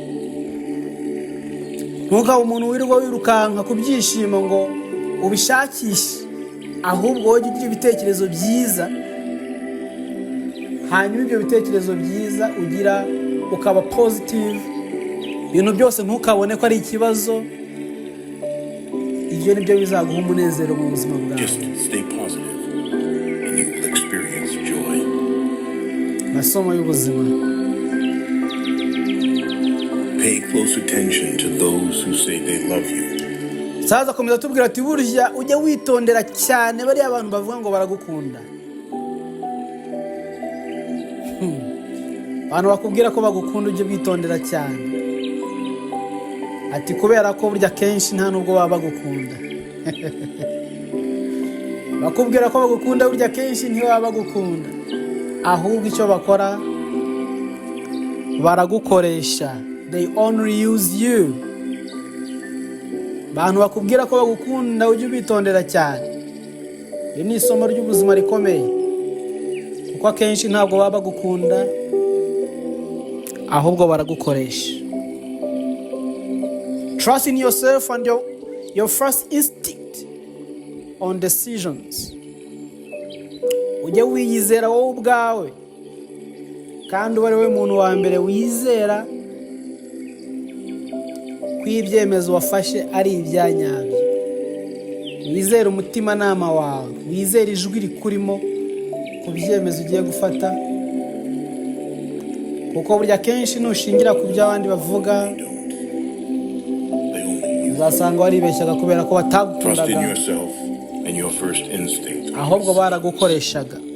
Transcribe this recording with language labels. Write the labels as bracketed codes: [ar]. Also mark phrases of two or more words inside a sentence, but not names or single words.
[rw] Ntukaba umuntu wirirwa wirukanka ku byishimo ngo ubishakishe, ahubwo wowe ugira ibitekerezo byiza, hanyuma ibyo bitekerezo byiza ugira ukaba positive. Ibintu byose ntukabone ko ari ikibazo. Ibyo nibyo bizaguha umunezero mu buzima bwawe. [en] Just stay positive and you will experience joy. [rw] Masomo y'ubuzima. [en] Pay close attention to those who say they love you. [rw] Saza komeza tubwira ati burya ujye witondera cyane bari abantu bavuga ngo baragukunda. Abantu bakubwira ko bagukunda ujye witondera cyane. Ati kubera ko burya kenshi nta nubwo baba bagukunda. Bakubwira ko bagukunda burya kenshi ntibaba bagukunda, ahubwo icyo bakora baragukoresha. [en] They only use you. [rw] Abantu bakubwira ko bagukunda ujye ubitondera cyane. Iri ni isomo ry'ubuzima rikomeye, kuko akenshi ntabwo baba bagukunda, ahubwo baragukoresha. [en] Trust in yourself and your first instinct on decisions. [rw] Ujye wiyizera wowe ubwawe, kandi ube ari we muntu wa mbere wizera ko ibyemezo wafashe ari ibyanyabyo. Wizere umutimanama wawe, wizere ijwi rikurimo ku byemezo ugiye gufata, kuko burya kenshi nushingira ku byo abandi bavuga uzasanga waribeshyaga kubera ko batagukundaga, ahubwo baragukoreshaga.